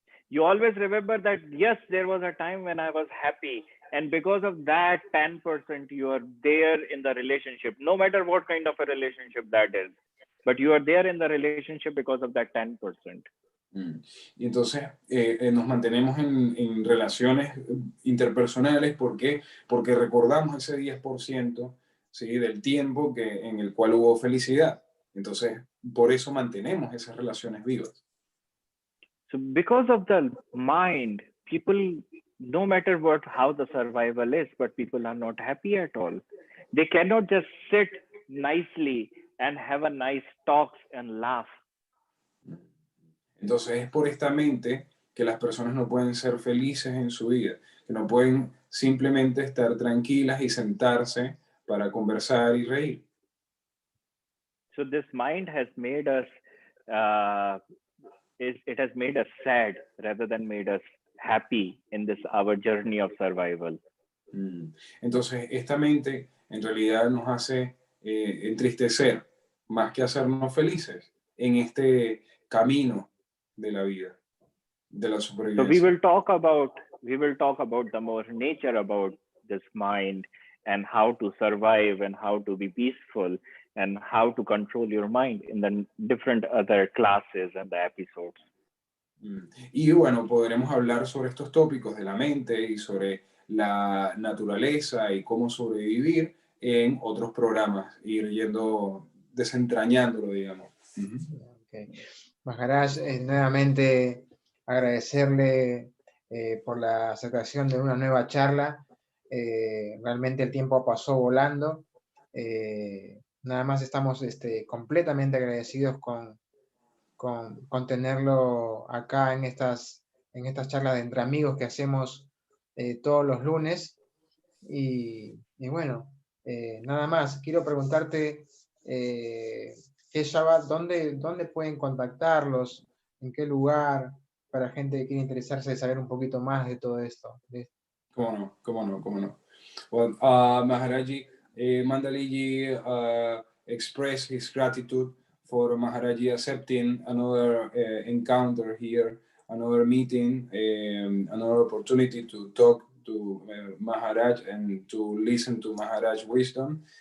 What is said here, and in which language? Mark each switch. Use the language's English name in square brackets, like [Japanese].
[English] You always remember that, yes, there was a time when I was happy. And because of that 10%, you are there in the relationship, no matter what kind of a relationship that is. But you are there in the relationship because of that 10%. [Spanish] Y entonces nos mantenemos en relaciones interpersonales. ¿Por qué? Porque recordamos ese 10%, ¿sí? Del tiempo en el cual hubo felicidad. Entonces, por eso mantenemos esas relaciones vivas. [English] So because of the mind, people, no matter how the survival is, but people are not happy at all. They cannot just sit nicely and have a nice talks and laugh. [Spanish] Entonces es por esta mente que las personas no pueden ser felices en su vida, que no pueden simplemente estar tranquilas y sentarse para conversar y reír. [English] So this mind has made us, it has made us sad rather than made us happy in this our journey of survival. [Spanish] Entonces esta mente en realidad nos hace entristecer más que hacernos felices en este camino de la vida, de la supervivencia. [English] So we will talk about the more nature about this mind and how to survive and how to be peaceful and how to control your mind in the different other classes and the episodes. [Spanish] Y bueno, podremos hablar sobre estos tópicos de la mente y sobre la naturaleza y cómo sobrevivir en otros programas, ir desentrañándolo, digamos. [English] Okay. [Spanish] Maharaj, nuevamente agradecerle por la aceptación de una nueva charla. Realmente el tiempo pasó volando. Nada más estamos completamente agradecidos con tenerlo acá en estas en estas charlas de entre amigos que hacemos todos los lunes. Y bueno, nada más, quiero preguntarte, Shabbat, ¿dónde pueden contactarlos? ¿En qué lugar? Para gente que quiere interesarse de saber un poquito más de todo esto. ¿Cómo no? [English] Well, Maharaji, Mandaliji expressed his gratitude for Maharaji accepting another encounter here, another meeting, another opportunity to talk to Maharaj and to listen to Maharaj wisdom.